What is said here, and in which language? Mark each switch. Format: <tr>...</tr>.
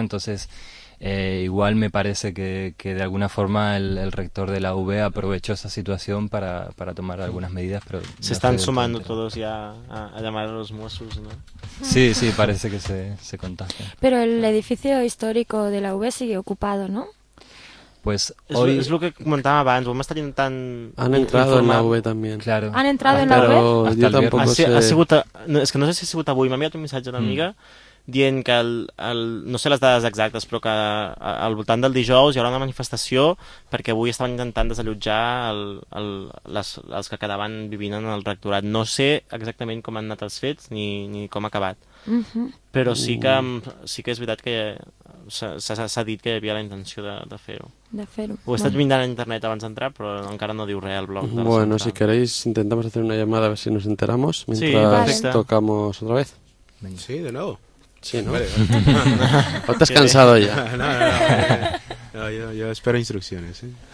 <es>Entonces, igual me parece que de alguna forma el rector de la UB aprovechó esa situación para tomar algunas medidas. Pero se están sumando todos ya a llamar a los Mossos, ¿no? Sí, sí, parece que se contagia. Pero el edificio histórico de la UB sigue ocupado, ¿no? Pues hoy es lo que comentaba antes, vamos a estar tan han entrado informado. En la UB también. Claro. Han entrado en la UB. Pero yo tampoco sé.</es> <ca>Es que no sé si ha sigut avui, m'ha enviat un missatge una amiga dient que no sé les dades exactes, però que al voltant del dijous hi haurà una manifestació perquè avui estaven intentant desallotjar els que quedaven vivint en el rectorat. No sé exactament com han anat els fets ni com ha acabat. Però sí que és veritat que s'ha dit que hi havia la intenció de fer-ho. Ho he estat mirant a internet abans d'entrar, però encara no diu res al blog.</ca> <es>Bueno, si queréis intentamos hacer una llamada a ver si nos enteramos mientras tocamos otra vez. Sí, de nuevo. Sí, ¿no? Vale, vale. ¿O te has cansado ya? No. Yo espero instrucciones, ¿eh?</es>